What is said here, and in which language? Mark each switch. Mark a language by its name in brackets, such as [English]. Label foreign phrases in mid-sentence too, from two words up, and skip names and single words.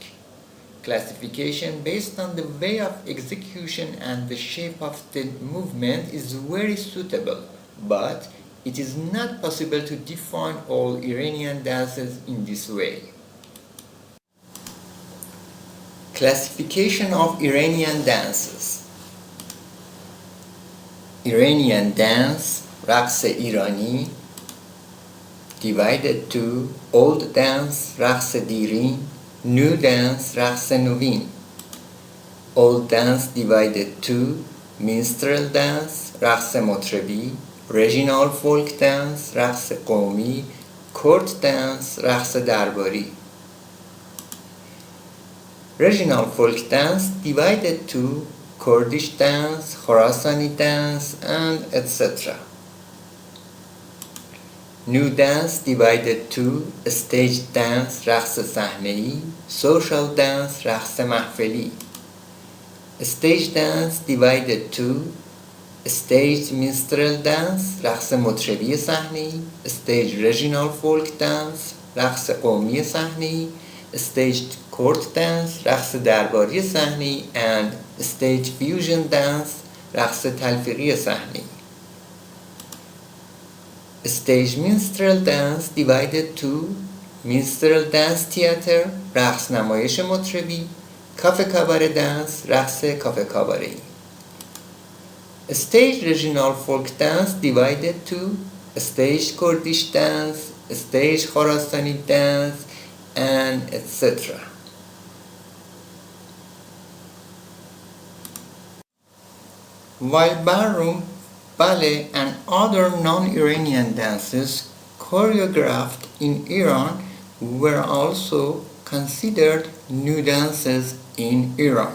[English] Classification based on the way of execution and the shape of the movement is very suitable, but it is not possible to define all Iranian dances in this way. Classification of Iranian dances. Iranian dance, [Persian] رقص ایرانی, [English] divided to old dance [Persian] رقص دیرین, [English] new dance [Persian] رقص نوین. [English] Old dance divided to minstrel dance [Persian] رقص مطربی, [English] regional folk dance [Persian] رقص قومی, [English] court dance [Persian] رقص درباری. [English] Regional folk dance divided to Kurdish dance, Khorasani dance, and etc. New dance divided to stage dance [Persian] رقص صحنه‌ای, [English] social dance [Persian] رقص محفلی. [English] Stage dance divided to stage minstrel dance [Persian] رقص مطربی صحنه‌ای, [English] stage regional folk dance [Persian] رقص قومی صحنه‌ای, [English] stage court dance [Persian] رقص درباری صحنه‌ای, [English] and stage fusion dance [Persian] رقص تلفیقی صحنه‌ای. [English] Stage minstrel dance divided to minstrel dance theater [Persian] رقص نمایش مطربی, [English] cafe cabaret dance [Persian] رقص کافه کاباره‌ای. [English] Stage regional folk dance divided to stage Kurdish dance, stage Khorasani dance, and etc. While ballroom, ballet, and other non-Iranian dances choreographed in Iran were also considered new dances in Iran.